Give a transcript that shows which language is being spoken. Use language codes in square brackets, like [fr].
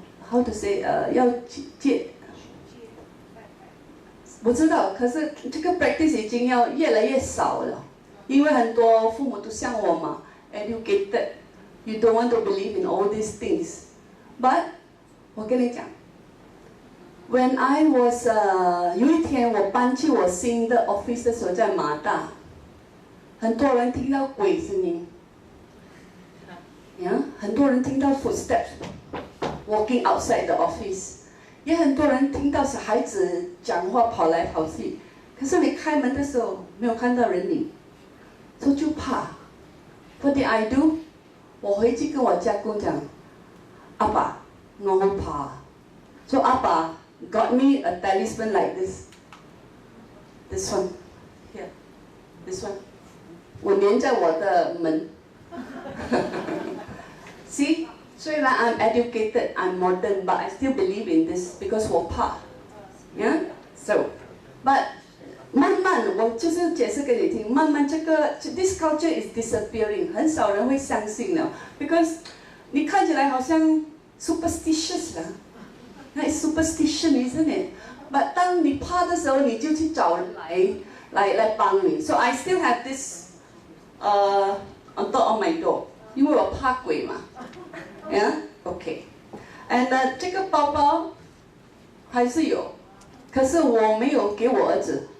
[en] how to say 要戒。 [zh] 我知道，可是这个 practice 已经要越来越少了，因为很多父母都像我嘛 ， [en] educated, you don't want to believe in all these things. [zh] But 我跟你讲 ， [en] when I was [zh] 有一天我搬去我新的 office 的时候，在马大，很多人听到鬼声音呀，很多人听到 [en] footsteps walking outside the office， [zh] 也很多人听到小孩子讲话跑来跑去。可是你开门的时候没有看到人影，所以就怕。 [en] What did I do？ [zh] 我回去跟我家公讲，阿爸，我好怕。所以阿爸 [en] got me a talisman like this one [zh] here，this one， 我粘在我的门。 [en] See， 虽然 I'm educated, I'm modern, but I still believe in this because 我怕。 [zh] Yeah， so but 慢慢，我就是解释给你听。慢慢 [en] this culture is disappearing， [zh] 很少人会相信了 ，because 你看起来好像 superstitious 啦，那 superstition isn't it？ But 当你怕的时候，你就去找人来帮你。 [en] So I still have this on top of my door， [zh] 因为我怕鬼嘛。 Yeah， OK。And 这个包包还是有，可是我没有给我儿子。